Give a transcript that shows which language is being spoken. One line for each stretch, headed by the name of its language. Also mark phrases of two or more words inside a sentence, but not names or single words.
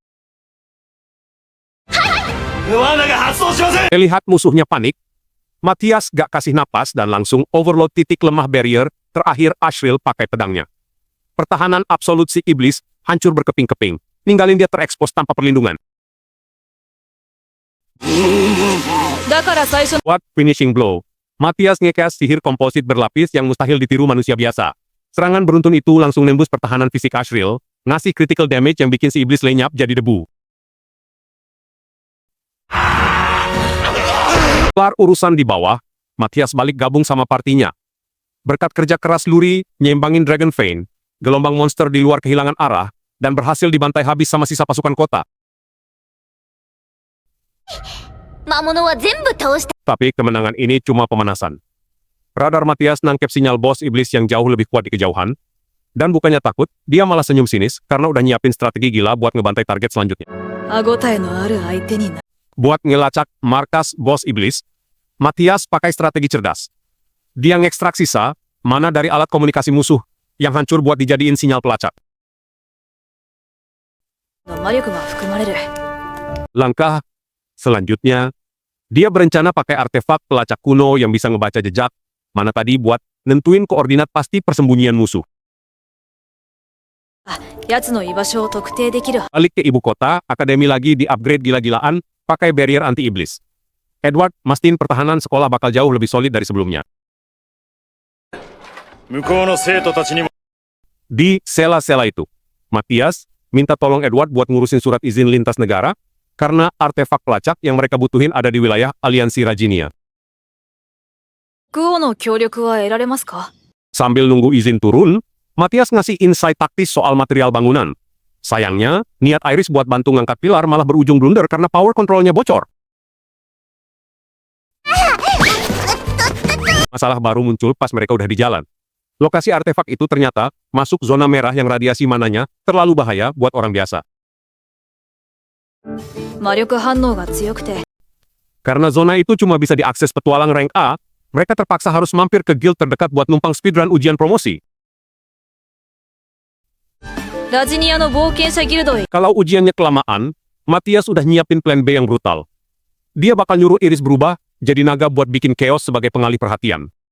Indonesian: Lihat musuhnya panik, Matias gak kasih napas dan langsung overload titik lemah barrier, terakhir Ashril pakai pedangnya. Pertahanan absolut si iblis hancur berkeping-keping, ninggalin dia terekspos tanpa perlindungan.
Japanese: だから最初
Indonesian: Buat
English: finishing blow,
Indonesian: Matias ngecast sihir komposit berlapis yang mustahil ditiru manusia biasa. Serangan beruntun itu langsung nembus pertahanan fisik Asriel, ngasih
English: critical damage
Indonesian: yang bikin si iblis lenyap jadi debu. Kelar urusan di bawah, Matias balik gabung sama partinya. Berkat kerja keras Luri, nyembangin Dragon Vein, gelombang monster di luar kehilangan arah, dan berhasil dibantai habis sama sisa pasukan kota.
Japanese: 魔物は全部倒した。
Indonesian: Tapi kemenangan ini cuma pemanasan. Radar Matias nangkep sinyal bos iblis yang jauh lebih kuat di kejauhan, dan bukannya takut, dia malah senyum sinis karena udah nyiapin strategi gila buat ngebantai target selanjutnya.
Japanese: 歯ごたえのある相手にな
Indonesian: Buat ngelacak markas bos iblis, Matias pakai strategi cerdas. Dia ngekstrak sisa mana dari alat komunikasi musuh yang hancur buat dijadiin sinyal pelacak.
Japanese: の魔力が含まれる。
Indonesian: Langkah selanjutnya, dia berencana pakai artefak pelacak kuno yang bisa ngebaca jejak mana tadi buat nentuin koordinat pasti persembunyian musuh.
Japanese: 奴の居場所を特定できる。
Indonesian: Balik ke ibu kota, akademi lagi di-upgrade gila-gilaan pakai barrier anti-iblis. Edward mastiin pertahanan sekolah bakal jauh lebih solid dari sebelumnya.
Japanese: 向こうの生徒たちにも
Indonesian: Di sela-sela itu, Matias minta tolong Edward buat ngurusin surat izin lintas negara karena artefak pelacak yang mereka butuhin ada di wilayah Aliansi Rajinia.
Japanese: クオの協力は得られますか？
Indonesian: Sambil nunggu izin turun, Matias ngasih insight taktis soal material bangunan. Sayangnya, niat Iris buat bantu ngangkat pilar malah berujung blunder karena
English: power controlnya
Indonesian: bocor. Masalah baru muncul pas mereka udah di jalan. Lokasi artefak itu ternyata masuk zona merah yang radiasi mananya terlalu bahaya buat orang biasa.
Japanese: 魔力反応が強くて
Indonesian: Karena zona itu cuma bisa diakses petualang rank A, mereka terpaksa harus mampir ke guild terdekat buat numpang speedrun ujian promosi.
Japanese: ラジニアの冒険者ギルドへ
Indonesian: Kalau ujiannya kelamaan, Matias udah nyiapin
English: plan B
Indonesian: yang brutal. Dia bakal nyuruh Iris berubah jadi naga buat bikin chaos sebagai pengalih perhatian.